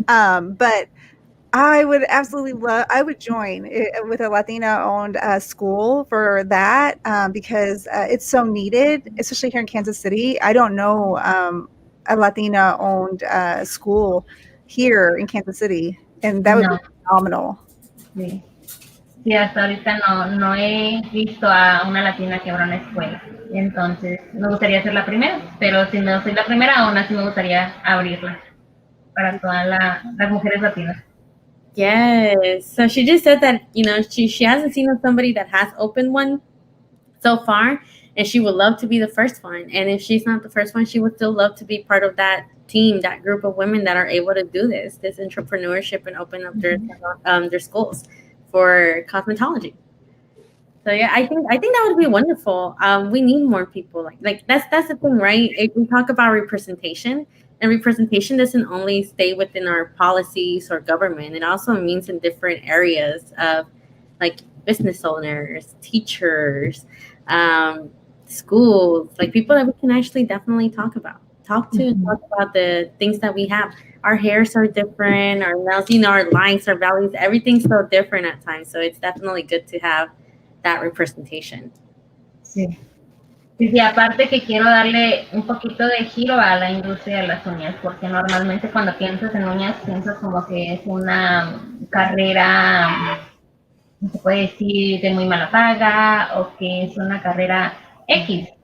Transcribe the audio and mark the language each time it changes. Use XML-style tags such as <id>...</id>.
<en>But I would absolutely I would join with a Latina-owned school for that, because it's so needed, especially here in Kansas City. I don't know a Latina-owned school here in Kansas City, and that would be phenomenal.</en> <es>Sí. Sí, hasta ahorita no he visto a una latina que abra una escuela. Entonces, me gustaría ser la primera, pero si no soy la primera, aún así me gustaría abrirla para todas las mujeres latinas.</es> <en>Yes. So she just said that, she hasn't seen somebody that has opened one so far, and she would love to be the first one. And if she's not the first one, she would still love to be part of that team, that group of women that are able to do this entrepreneurship and open up their schools for cosmetology. So yeah, I think that would be wonderful. We need more people like that's the thing, right? If we talk about representation, and representation doesn't only stay within our policies or government. It also means in different areas of like business owners, teachers, schools, like people that we can actually definitely talk to and talk about the things that we have. Our hairs are different, our nails, our lines, our values, everything's so different at times. So it's definitely good to have that representation.</en> <es>Sí. Sí, aparte que quiero darle un poquito de giro a la industria de las uñas, porque normalmente cuando piensas en uñas piensas como que es una carrera, se puede decir, de muy mala paga, o que es una carrera X.</es>